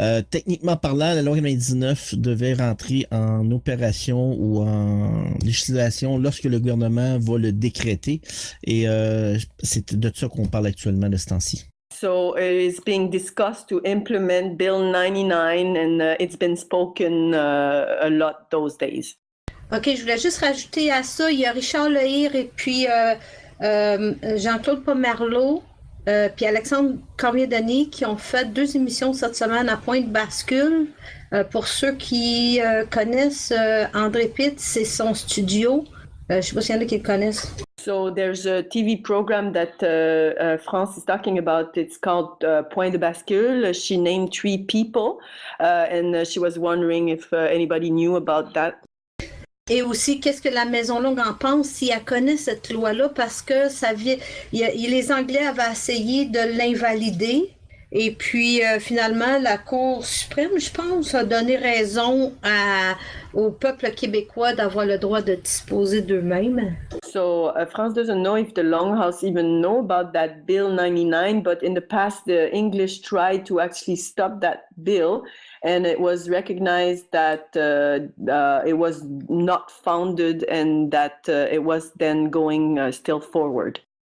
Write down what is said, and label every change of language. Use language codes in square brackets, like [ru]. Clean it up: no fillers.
[fr] Techniquement parlant, la loi 99 devait rentrer en opération ou en législation lorsque le gouvernement va le décréter. Et c'est de ça qu'on parle actuellement de ce temps-ci. [en] So it is being discussed to implement Bill 99 and it's been spoken a lot those days. [fr] OK, je voulais juste rajouter à ça, il y a Richard Lehir et puis Jean-Claude Pomerleau puis Alexandre Cormier-Denis qui ont fait 2 émissions cette semaine à Point de Bascule. Pour ceux qui connaissent André Pitt, c'est son studio. Je ne sais pas s'il y en a qui le connaissent. [en] So there's a TV program that France is talking about. It's called Point de Bascule. She named 3 people and she was wondering if anybody knew about that. [fr] Et aussi, qu'est-ce que la Maison Longue en pense si elle connaît cette loi-là, parce que ça vient, les Anglais avaient essayé de l'invalider. Et puis, finalement, la Cour suprême, je pense, a donné raison au peuple québécois d'avoir le droit de disposer d'eux-mêmes. [en] So France doesn't know if the Longhouse even know about that Bill 99, but in the past, the English tried to actually stop that bill, and it was recognized that it was not founded and that it was then going still forward.